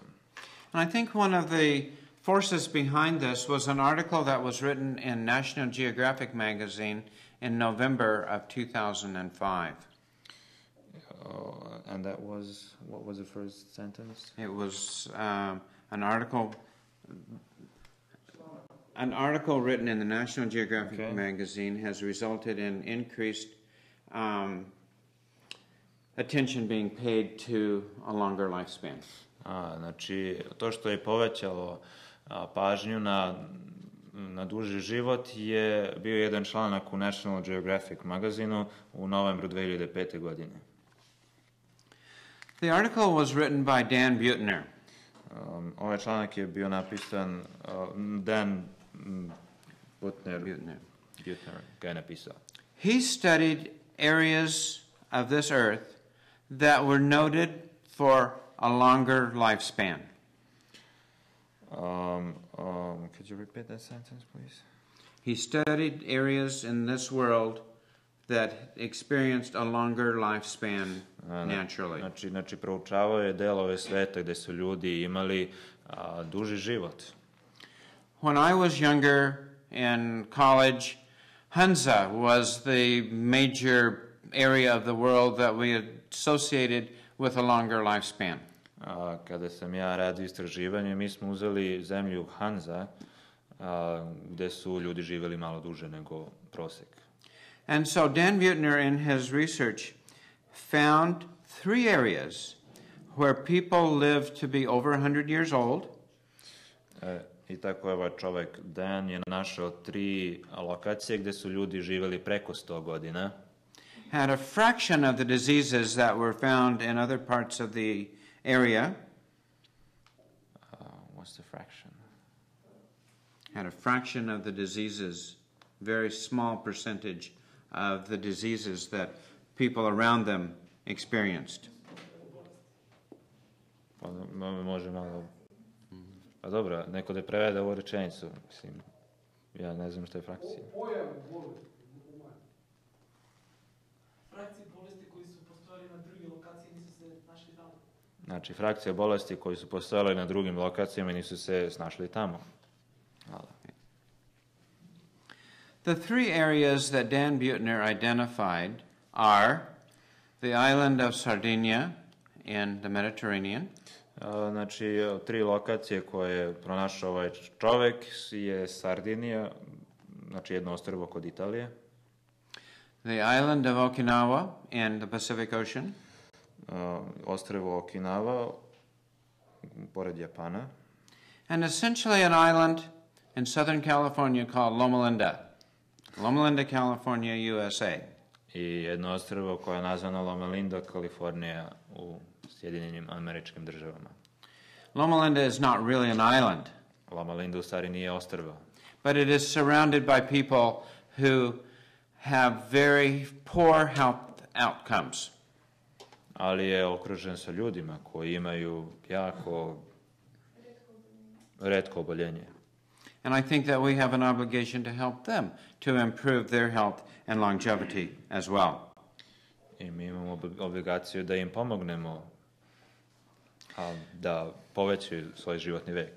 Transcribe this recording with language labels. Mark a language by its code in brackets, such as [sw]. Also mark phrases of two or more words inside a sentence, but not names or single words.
[en] And I think one of the forces behind this was an article that was written in National Geographic magazine in November of 2005. And that was, what was the first sentence? It was an article written in the National Geographic magazine has resulted in increased attention being paid to a longer lifespan. [sr] Znači, to što je povećalo pažnju na duži život je bio jedan članak u National Geographic magazinu u novembru 2005. godine. [en] The article was written by Dan Buettner. [sr] Ovaj članak je bio napisan Dan Buettner ga je napisao. [en] He studied areas of this earth that were noted for a longer lifespan. Could you repeat that sentence, please? He studied areas in this world that experienced a longer lifespan naturally. [sr] Znači, proučavao je delove sveta gde su ljudi imali duži život. [en] When I was younger in college, Hunza was the major area of the world that we associated with a longer lifespan. [sr] Kada sam ja radio istraživanje, mi smo uzeli zemlju Hanza, gde su ljudi živeli malo duže nego prosek. [en] And so Dan Buettner in his research found 3 areas where people lived to be over 100 years old. [sr] I tako je ovaj čovek Dan je našao 3 lokacije gde su ljudi živeli preko 100 godina. [en] Had a fraction of the diseases that were found in other parts of the area. What's the fraction? Had a fraction of the diseases, very small percentage of the diseases that people around them experienced. [sr] Može malo. Pa dobro, neko da prevede ovu rečenicu, mislim, ja ne znam što je frakcija. Frakcije bolesti koji su postojali na druge lokacije nisu se našli tamo. Znači, frakcija bolesti koji su postojali na drugim lokacijama nisu se snašli tamo. Hvala. [en] The 3 areas that Dan Buettner identified are the island of Sardinia in the Mediterranean. [sr] Znači, 3 lokacije koje je pronašao ovaj čovek je Sardinija, znači jedno ostrvo kod Italije. [en] The island of Okinawa in the Pacific Ocean. [sr] Ostrvo Okinawa pored Japana. [en] And essentially an island in Southern California called Loma Linda. Loma Linda, California, USA. [sr] I jedno ostrvo koje je nazvano Loma Linda, Kalifornija u Sjedinjenim Američkim Državama. [en] Loma Linda is not really an island, [sr] Loma Linda u stvari nije ostrvo, [en] but it is surrounded by people who have very poor health outcomes. [sr] ali je okružen sa ljudima koji imaju jako retko oboljenje. [en] And I think that we have an obligation to help them to improve their health and longevity as well. [sr] I mi imamo obligaciju da im pomognemo da povećaju svoj životni vek.